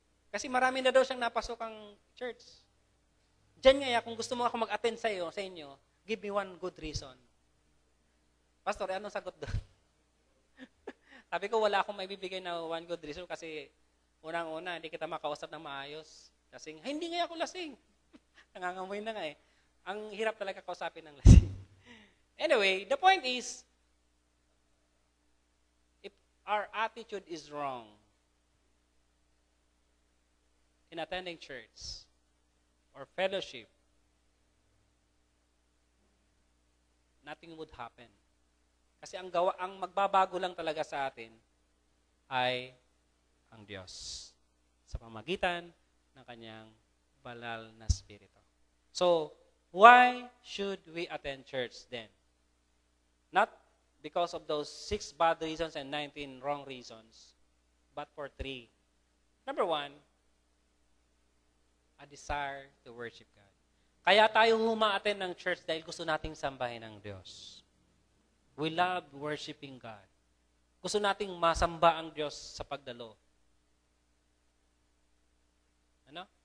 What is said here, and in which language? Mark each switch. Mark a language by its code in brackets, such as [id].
[tl] Kasi marami na daw siyang napasok ang church. Diyan nga, kung gusto mo ako mag-attend sa inyo, [en] give me one good reason. [tl] Pastor, anong sagot doon? Sabi ko, wala akong maibibigay na one good reason kasi unang-una, hindi kita makausap ng maayos. Lasing. Hindi nga ako lasing. Nangangamoy na nga Ang hirap talaga kausapin ng lasing. [en] Anyway, the point is, if our attitude is wrong in attending church or fellowship, nothing would happen. [tl] Kasi ang magbabago lang talaga sa atin ay ang Diyos sa pamagitan ng kanyang banal na spirito. [en] So, why should we attend church then? Not because of those 6 bad reasons and 19 wrong reasons, but for 3. Number 1, a desire to worship God. [tl] Kaya tayo uma-attend ng church dahil gusto nating sambahin ang Diyos. [en] We love worshiping God. [tl] Gusto nating masamba ang Diyos sa pagdalo. Ano?